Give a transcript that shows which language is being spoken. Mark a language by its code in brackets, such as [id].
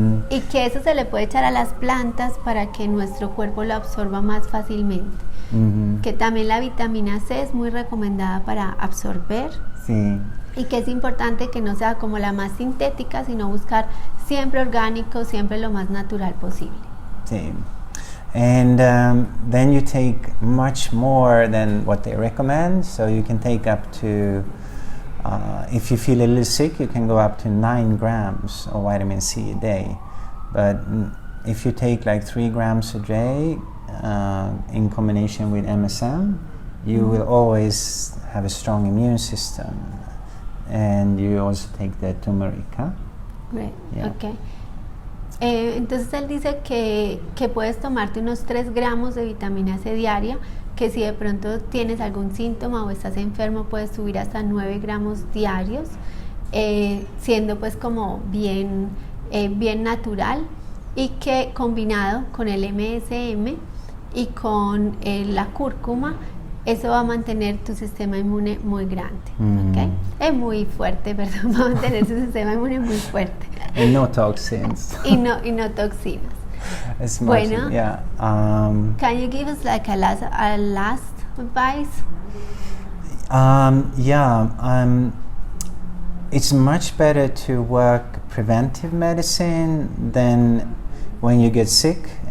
[es] Y que eso se le puede echar a las plantas para que nuestro cuerpo lo absorba más fácilmente. Que también la vitamina C es muy recomendada para absorber. Sí. Y que es importante que no sea como la más sintética, sino buscar siempre orgánico, siempre lo más natural posible. Sí. [en] And then you take much more than what they recommend, so you can take up to, if you feel a little sick, you can go up to 9 grams of vitamin C a day. But if you take like 3 grams a day in combination with MSM, you will always have a strong immune system. And you also take the turmeric, huh? Great. Yeah. Okay. [es] Entonces él dice que puedes tomarte unos 3 gramos de vitamina C diaria, que si de pronto tienes algún síntoma o estás enfermo puedes subir hasta 9 gramos diarios, siendo pues como bien natural, y que combinado con el MSM y con la cúrcuma eso va a mantener tu sistema inmune muy grande, ¿ok? Es muy fuerte, perdón, va a mantener su sistema inmune muy fuerte. [en] And no toxins. [es] y no toxinas. [en] As much, [es] Bueno, [en] yeah. Can you give us like a last advice? It's much better to work preventive medicine than when you get sick.